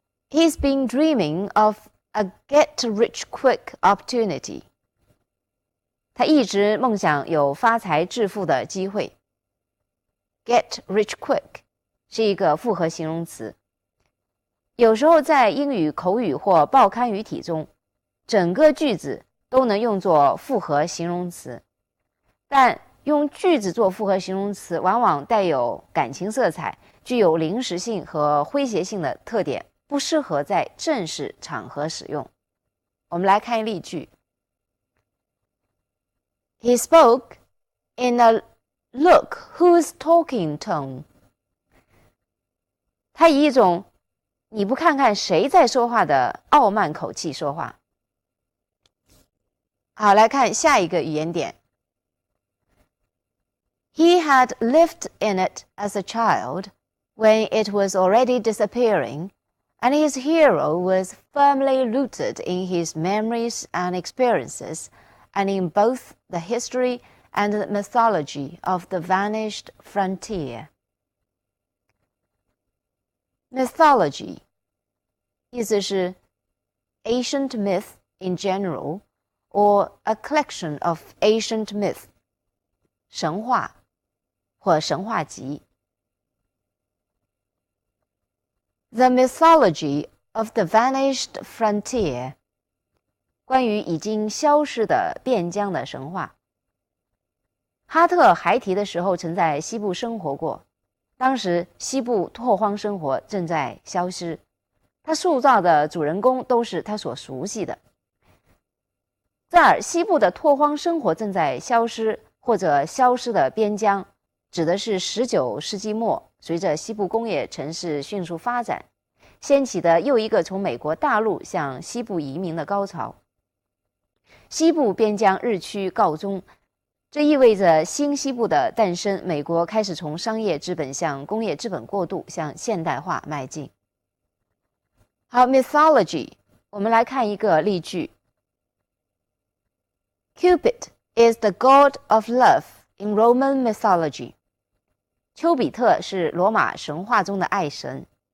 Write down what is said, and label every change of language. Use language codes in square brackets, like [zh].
[en] He's been dreaming of a get-rich-quick opportunity. [zh] 他一直梦想有发财致富的机会。 Get-rich-quick 是一个复合形容词，有时候在英语口语或报刊语体中，整个句子都能用作复合形容词，但用句子做复合形容词往往带有感情色彩，具有临时性和诙谐性的特点，不适合在正式场合使用。我们来看例句。 [en] He spoke in a look who's talking tone. [zh] 他以一种你不看看谁在说话的傲慢口气说话。好，来看下一个语言点。 [en] He had lived in it as a child when it was already disappearing, and his hero was firmly rooted in his memories and experiences, and in both the history and the mythology of the vanished frontier. Mythology [zh] 意思是 [en] ancient myth in general, or a collection of ancient myth, [zh] 神话或神话集。 [en] The mythology of the vanished frontier [zh] 关于已经消失的边疆的神话。哈特孩提的时候曾在西部生活过，当时西部拓荒生活正在消失，他塑造的主人公都是他所熟悉的。这儿西部的拓荒生活正在消失或者消失的边疆，指的是19世纪末随着西部工业城市迅速发展，掀起的又一个从美国大陆向西部移民的高潮。西部边疆日趋告终，这意味着新西部的诞生，美国开始从商业资本向工业资本过渡，向现代化迈进。好 ，mythology， 我们来看一个例句。 [en] Cupid is the god of love in Roman mythology. [zh] 丘比特是罗马神话中的爱神。